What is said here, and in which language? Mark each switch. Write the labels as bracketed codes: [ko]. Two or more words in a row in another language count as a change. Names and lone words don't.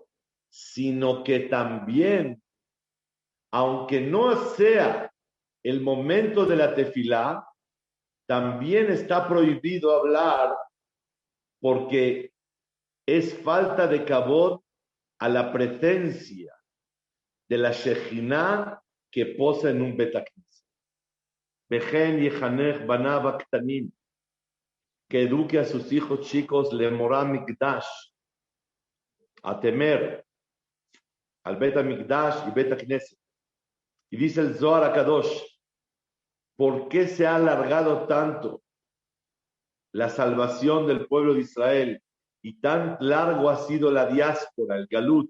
[es] Sino que también, aunque no sea el momento de la tefilá, también está prohibido hablar porque es falta de kabod a la presencia de la Shejinah que posa en un Bet HaKnesset. [he] וכן יחנך בניו הקטנים, [es] que eduque a sus hijos chicos [he] למורא מקדש, [es] a temer al Bet HaMikdash y Bet HaKnesset. Y dice el Zohar HaKadosh, ¿por qué se ha alargado tanto la salvación del pueblo de Israel y tan largo ha sido la diáspora, el galut?